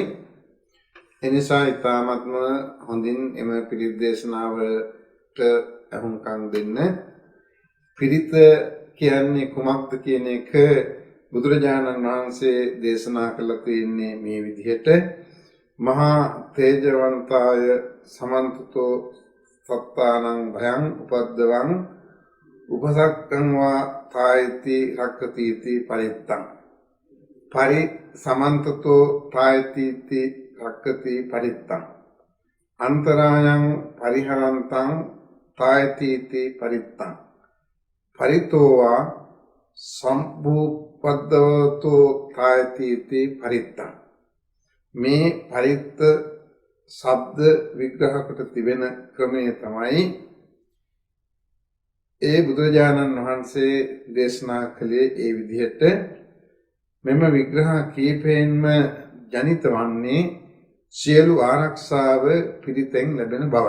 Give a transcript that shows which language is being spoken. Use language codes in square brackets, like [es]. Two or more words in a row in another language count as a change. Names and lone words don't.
[si] එනිසා ඊ타ත්ම හොඳින් එම පිරිත් දේශනාවට එහුම්කන් දෙන්න. පිරිත කියන්නේ කුමක්ද කියන එක බුදුරජාණන් වහන්සේ දේශනා කළා තියෙන්නේ මේ විදිහට: [pi] මහා තේජවන්තාය සමන්තතෝ සත්තානං භයං උපද්දවං උපසක්කං වා තායති රක්කතිති පරිත්තං. පරි සමන්තතෝ තායති රක්කති පරිත්තං. අන්තරායං පරිහරන්තං තායති පරිත්තං. පරිතෝවා සම්භූපද්දවතෝ තායති පරිත්තං. [si] මේ පරිත්ත ශබ්ද විග්‍රහ කොට තිබෙන ක්‍රමය තමයි ඒ බුදුරජාණන් වහන්සේ දේශනා කළේ. ඒ විදිහට මෙම විග්‍රහ කීපයෙන්ම ජනිත වන්නේ සියලු ආරක්ෂාව පිරිතෙන් ලැබෙන බවයි.